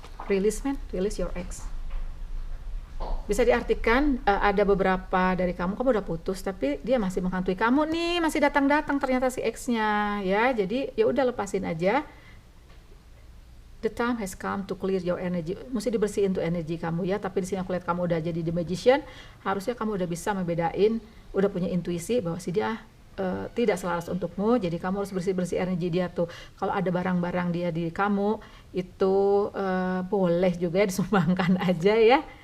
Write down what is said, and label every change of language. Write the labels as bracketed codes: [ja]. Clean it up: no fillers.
[en] Release your ex. [id] Bisa diartikan ada beberapa dari kamu udah putus tapi dia masih menghantui kamu nih, masih datang-datang ternyata si ex-nya ya. Jadi ya udah lepasin aja. [en] The time has come to clear your energy. [id] Mesti dibersihin tuh energi kamu ya. Tapi di sini aku lihat kamu udah jadi the magician. Harusnya kamu udah bisa membedain, udah punya intuisi bahwa si dia tidak selaras untukmu. Jadi kamu harus bersih-bersih energi dia tuh. Kalau ada barang-barang dia di kamu itu boleh juga ya disumbangkan aja ya.